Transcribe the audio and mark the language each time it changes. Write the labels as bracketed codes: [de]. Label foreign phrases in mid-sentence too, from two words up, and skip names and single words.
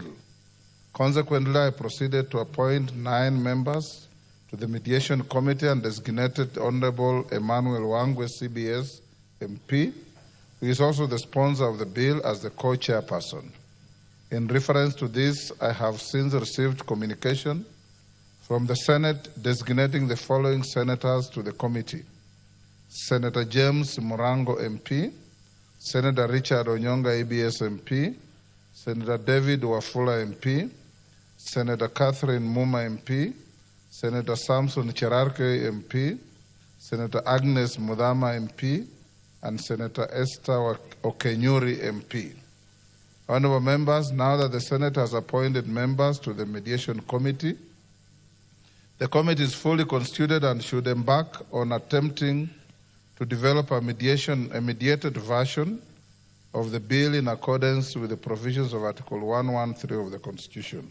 [en] Consequently, I proceeded to appoint 9 members to the Mediation Committee and designated Honorable Emmanuel Wangwe, CBS MP, who is also the sponsor of the bill, as the co-chairperson. In reference to this, I have since received communication from the Senate designating the following senators to the committee: Senator James Morango MP, Senator Richard Onyonga ABS MP, Senator David Wafula MP, Senator Catherine Muma MP, Senator Samson Cherarke MP, Senator Agnes Mudama MP, and Senator Esther Okenyuri MP. Honorable members, now that the Senate has appointed members to the Mediation Committee, the committee is fully constituted and should embark on attempting to develop a mediated version of the bill in accordance with the provisions of Article 113 of the Constitution.